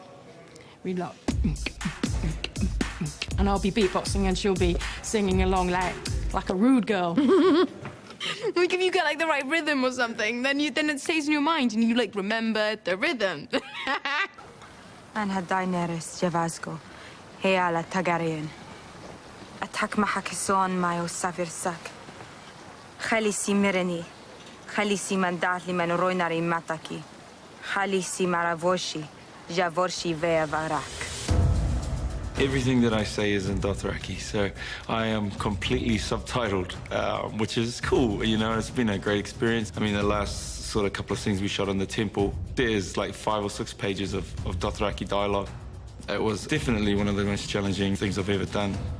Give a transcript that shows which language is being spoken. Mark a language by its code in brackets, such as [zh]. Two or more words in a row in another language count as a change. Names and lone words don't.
[en] We like, and I'll be beatboxing and she'll be singing along like a rude girl. Like, if you get like the right rhythm or something, then it stays in your mind and you like remember the rhythm. [art] Anha Daenerys Javasco, Heala Targaryen. Atak Mahakison Mayo Savirsak. Khalisi Mireni. Khalisi Mandatli Manoroinari Mataki. Khalisi Maravoshi. Javorshi Veavarak. [en] Everything that I say is in Dothraki, so I am completely subtitled, which is cool, you know, it's been a great experience. I mean, the last sort of couple of scenes we shot on the temple, there's like 5 or 6 pages of Dothraki dialogue. It was definitely one of the most challenging things I've ever done.